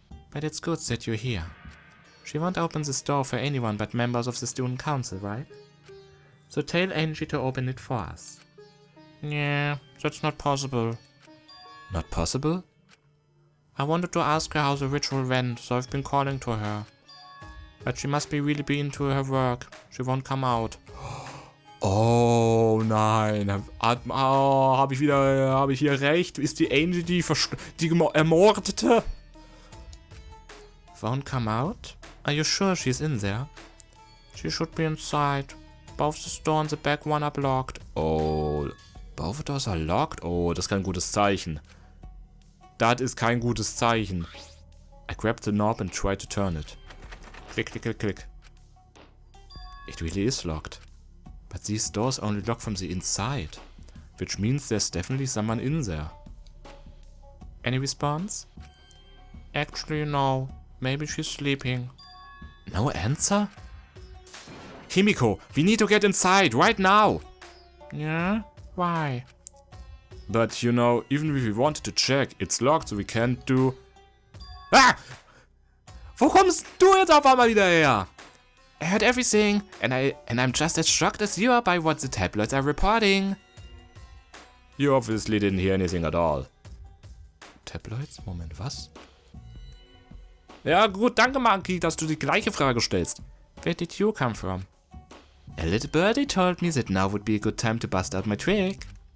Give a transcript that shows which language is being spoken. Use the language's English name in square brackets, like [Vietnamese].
[English] But it's good that you're here. She won't open this door for anyone but members of the student council, right? So tell Angie to open it for us. Yeah, that's not possible. Not possible? I wanted to ask her how the ritual went, so I've been calling to her. But she must really be into her work. She won't come out. [German] Oh nein, habe ich hier recht? Ist die Angie die Ermordete? [English] Won't come out? Are you sure she's in there? She should be inside. Both the door and the back one are locked. Oh, both doors are locked? [German] Oh, das ist kein gutes Zeichen. Das ist kein gutes Zeichen. [English] I grabbed the knob and tried to turn it. Click, click, click, click. It really is locked. But these doors only lock from the inside. Which means there's definitely someone in there. Any response? Actually, no. Maybe she's sleeping. No answer? Himiko, we need to get inside, right now! Yeah? Why? But, you know, even if we wanted to check, it's locked, so we can't do... Ah! [German] Wo kommst du jetzt auf einmal wieder her? [English] I heard everything, and I'm just as shocked as you are by what the tabloids are reporting. You obviously didn't hear anything at all. [German] Tabloids? Moment, was? Ja gut, danke Monkey, dass du die gleiche Frage stellst. [English] Where did you come from? A little birdie told me that now would be a good time to bust out my trick.